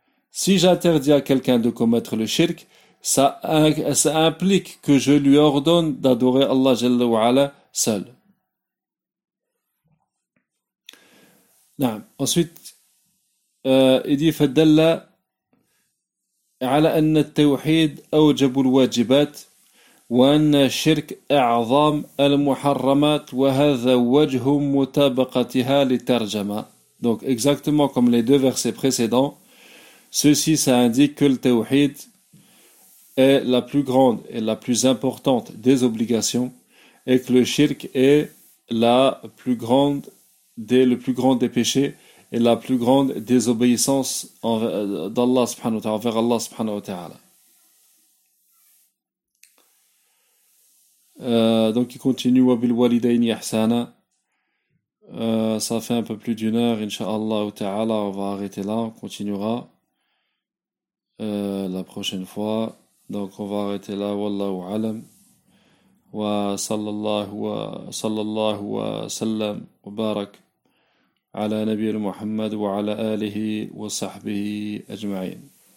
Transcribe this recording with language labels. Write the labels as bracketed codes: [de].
[fr] Si j'interdis à quelqu'un de commettre le shirk, ça implique que je lui ordonne d'adorer Allah Jalla wa Ala seul. Ensuite, il dit [ar] فَدَلَّ عَلَى أَنَّ التَّوْحِيدَ أَوْجَبُ الْوَاجِبَاتِ وَأَنَّ الشِّرْكَ أَعْظَامُ الْمُحَرَّمَاتِ وَهَذَا وَجْهُ مُتَابَقَتِهَا لِتَرْجَمَةِ. [fr] Donc, exactement comme les deux versets précédents, ceci, ça indique que le tawhid est la plus grande et la plus importante des obligations et que le shirk est le plus grand des péchés et la plus grande désobéissance envers Allah subhanahu wa ta'ala. Donc il continue wa bil walidayn ihsana. Ça fait un peu plus d'une heure, inshallah ta'ala, on va arrêter là, on continuera la prochaine fois. Donc on va arrêter là, wallahu alam. [ar] Wa sallallahu wa sallam wa barak على نبينا محمد وعلى آله وصحبه أجمعين.